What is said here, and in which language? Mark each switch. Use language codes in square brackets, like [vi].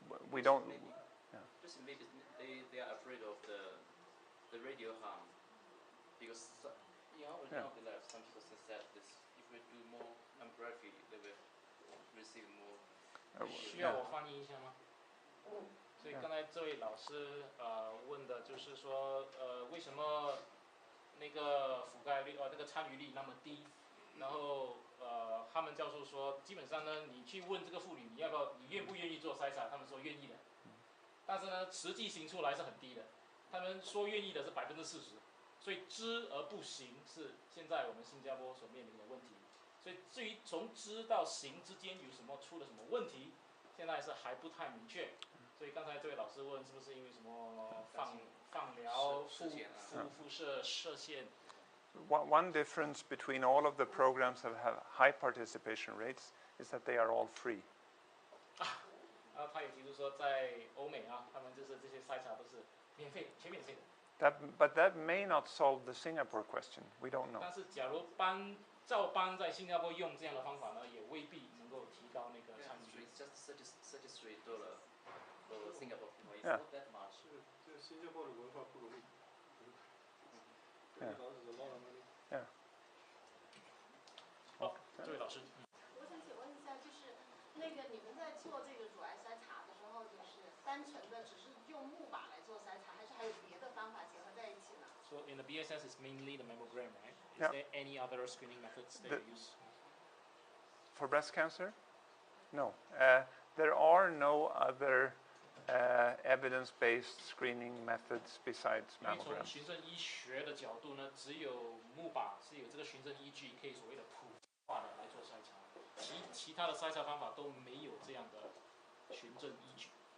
[en] We don't. Just maybe they are afraid of the radio harm because in our life, some people say that if we do more mammography, they will receive more. [zh] 需要我翻译一下吗？所以刚才这位老师问的就是说为什么那个覆盖率那个参与率那么低？然后他们教授说，基本上呢，你去问这个妇女你愿不愿意做筛查，他们说愿意的。但是呢，实际行出来是很低的。他们说愿意的是40%，所以知而不行是现在我们新加坡所面临的问题。所以至于从知到行之间有什么出了什么问题，现在是还不太明确。所以刚才这位老师问是不是因为什么放疗、辐射、射线。 [en] One difference between all of the programs that have high participation rates is that they are all free. [zh] 他也提出说，在欧美啊，他们就是这些筛查都是免费、全免费的。 [en] But that may not solve the Singapore question. We don't know. [zh] 但是假如照搬在新加坡用这样的方法呢，也未必能够提高那个参与率。 [en] Just $33 for Singapore. It's Yeah. not that much. [zh] 这新加坡的文化不容易。 [en] Yeah. Yeah. [zh] 这位老师。我想请问一下，就是那个你们在做这个乳癌筛查的时候，就是单纯的只是用木靶来做筛查，还是还有别的方法结合在一起呢？ [en] So in the BSS, it's mainly the mammogram, right? Is Yeah. there any other screening methods that you use? For breast cancer? No. There are no other evidence-based screening methods besides [zh] 因为从 [en] mammograms. [zh] 循证医学的角度呢，只有木靶是有这个循证依据，可以所谓的普及化的来做筛查，其他的筛查方法都没有这样的循证依据。